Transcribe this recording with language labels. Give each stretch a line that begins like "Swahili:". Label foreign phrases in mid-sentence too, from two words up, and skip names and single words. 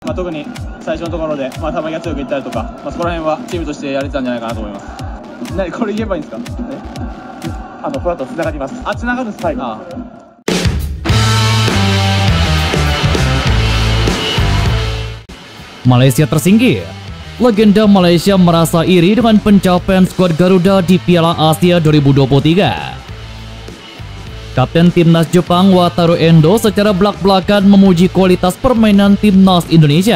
Japanese: 特に最初のところで、球が強くいったりとか、そこら辺はチームとしてやれてたんじゃないかなと思います。これ言えばいいんですか？この後つながります。つながるんです。はい。
Indonesian: Malaysia tersingkir. Legenda Malaysia merasa iri dengan pencapaian skuad Garuda di Piala Asia 2023. Kapten Timnas Jepang Wataru Endo secara belak-belakan memuji kualitas permainan Timnas Indonesia.